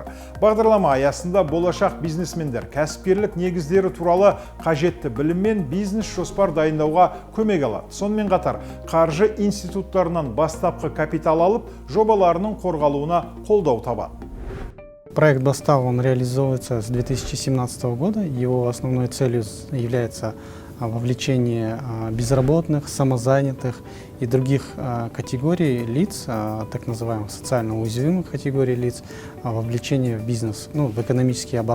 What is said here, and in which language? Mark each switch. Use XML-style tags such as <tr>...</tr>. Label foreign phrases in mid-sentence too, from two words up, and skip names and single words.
<kk>Бағдарлама аясында болашақ бизнесмендер кәсіпкерлік негіздері туралы қажетті білім мен бизнес жоспар дайындауға көмек алады. Сонымен қатар қаржы институттарынан бастапқы капитал алып, жобаларының қорғалуына қолдау табады.</kk> <ru>Проект «Бастау» он реализовывается с 2017 года. Его основной целью является вовлечение безработных, самозанятых и других категорий лиц, так называемых социально уязвимых категорий лиц, вовлечение в бизнес, в экономический оборот.</ru>